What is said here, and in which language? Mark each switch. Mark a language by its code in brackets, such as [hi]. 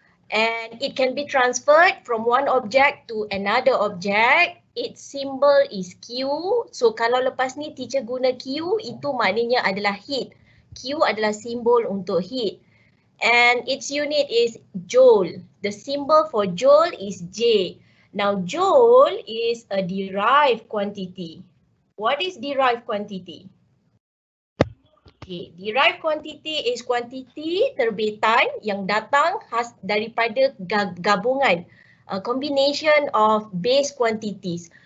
[en] And it can be transferred from one object to another object. Its symbol is Q. [ms] So kalau lepas ni teacher guna Q, itu maknanya adalah heat. Q adalah simbol untuk heat. [en] And its unit is joule. The symbol for joule is J. Now joule is a derived quantity. What is derived quantity? Okay, derived quantity is quantity [ms] terbitan yang datang khas daripada gabungan, [en] combination of base quantities.